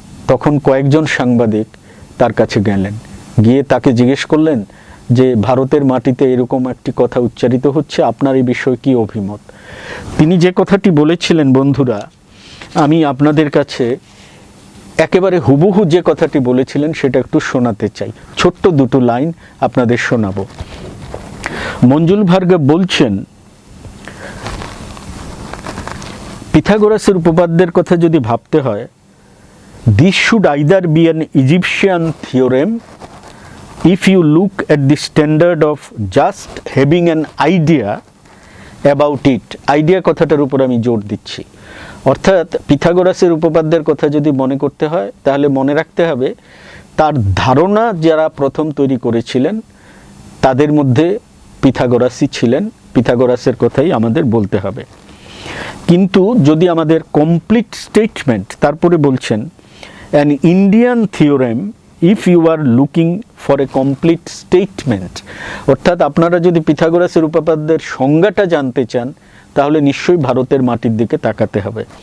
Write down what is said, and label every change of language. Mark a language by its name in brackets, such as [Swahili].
[Bangla] তখন কয়েকজন সাংবাদিক তার কাছে গেলেন, গিয়ে তাকে জিজ্ঞেস করলেন যে ভারতের মাটিতে এরকম একটি কথা উচ্চারিত হচ্ছে, আপনার এই বিষয়ে কি অভিমত? তিনি যে কথাটি বলেছিলেন বন্ধুরা, আমি আপনাদের কাছে একেবারে হুবহু যে কথাটি বলেছিলেন সেটা একটু শোনাতে চাই। ছোট্ট দুটো লাইন আপনাদের শোনাবো। মঞ্জুল ভার্গব বলছেন, পিথাগোরাসের উপপাদ্যের কথা যদি ভাবতে হয়, [English] this should either be an Egyptian theorem if you look at the standard of just having an idea about it. [Bangla] Idea কথাটার উপর আমি জোর দিচ্ছি। অর্থাৎ পিথাগোরাসের উপপাদ্যের কথা যদি মনে করতে হয়, তাহলে মনে রাখতে হবে তার ধারণা যারা প্রথম তৈরি করেছিলেন তাদের মধ্যে পিথাগোরাসই ছিলেন, পিথাগোরাসের কথাই আমাদের বলতে হবে। কিন্তু যদি আমাদের কমপ্লিট স্টেটমেন্ট, তারপরে বলছেন [English] an Indian theorem if you are looking for a complete statement, [Bangla] অর্থাৎ আপনারা যদি পিথাগোরাসের উপপাদ্যের সংজ্ঞাটা জানতে চান, তাহলে নিশ্চয়ই ভারতের মাটির দিকে তাকাতে হবে।